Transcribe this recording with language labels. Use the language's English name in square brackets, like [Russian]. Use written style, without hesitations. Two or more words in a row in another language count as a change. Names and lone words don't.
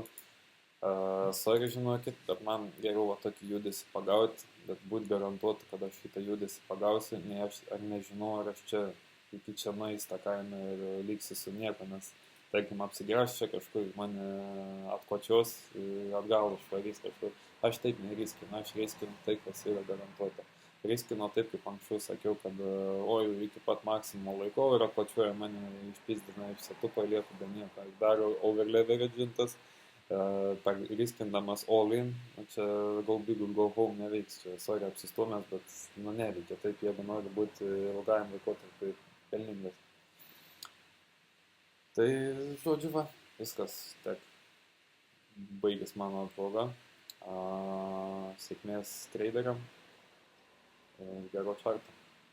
[Lithuanian] Sorry, žinokit, bet man geriau va tokį judesį pagauti, bet būt garantuotų, kad aš šitą judesį pagausiu, nei aš ar nežinau, ar aš čia iki čia nueis tą kainą ir lyksiu su nieko, nes, tarkim, apsigręš čia kažkur, mane atkočios, atgal išvarys kažkur. Aš taip neriskinu, aš riskinu tai, kas yra garantuota. Riskino taip, kaip anksčiau sakiau, kad iki pat maksimumo laiko ir atplačiuoja mane išpizdina iš setupo ir lieku be nieko. Aš dariau overleveragintas, riskindamas [English] all in, [Lithuanian] čia [English] go big or go home [Lithuanian] neveiks, čia sorry apsistumęs, bet neveikia taip, jeigu nori būti ilgajam laikotarpiu pelningas. Tai, žodžiu, va, viskas, tiek baigės mano apžvalga. Sėkmės traderiam ir gero čarto.